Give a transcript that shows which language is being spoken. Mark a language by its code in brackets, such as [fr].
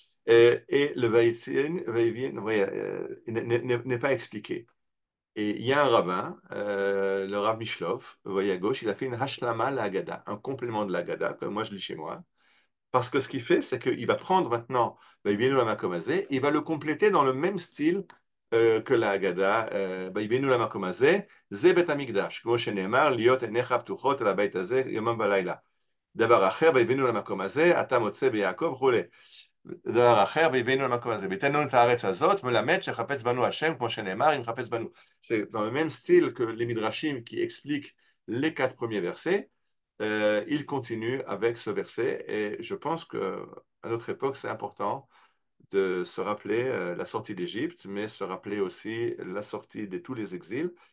[fr] Et le Vayevien n'est pas expliqué. Et il y a un rabbin, le Rav Mishlov, vous voyez à gauche, il a fait une Hashlama à la Haggadah, un complément de la Haggadah, comme moi je lis chez moi. Parce que ce qu'il fait, c'est qu'il va prendre maintenant Vaïbénou la Makomazé, il va le compléter dans le même style que la Haggadah. [he] Vaïbénou la Makomazé, Ze Bet Amikdash, כמו שנאמר, להיות עיניך פתוחות על הבית הזה יומם ולילה. דבר אחר, ויבנו למקום הזה, אתה מוצא ביעקב וכולי. דבר אחר, ויבנו למקום הזה. ויתן לנו את הארץ הזאת, מלמד שחפץ בנו השם, כמו שנאמר, אם חפץ banu. [fr] C'est dans le même style que les Midrashim qui expliquent les 4 premiers versets. Il continue avec ce verset et je pense qu'à notre époque, c'est important de se rappeler la sortie d'Égypte, mais se rappeler aussi la sortie de tous les exils.